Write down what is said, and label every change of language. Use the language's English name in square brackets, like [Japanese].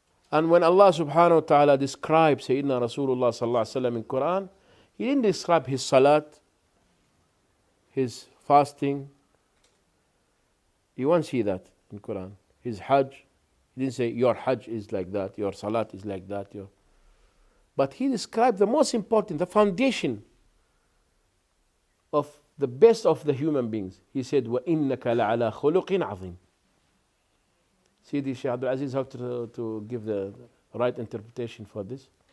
[English] And when Allah subhanahu wa ta'ala describes Sayyidina Rasulullah sallallahu alaihi wasallam in Quran, He didn't describe his salat, his fasting. You won't see that in Quran. His hajj, he didn't say your hajj is like that, your salat is like that. But he described the most important, the foundation of the best of the human beings. He said, [Arabic] وَإِنَّكَ لَعَلَى خُلُقٍ عَظِيمٍ. [English] See, Shaykh Abdul Aziz have to give the right interpretation for this.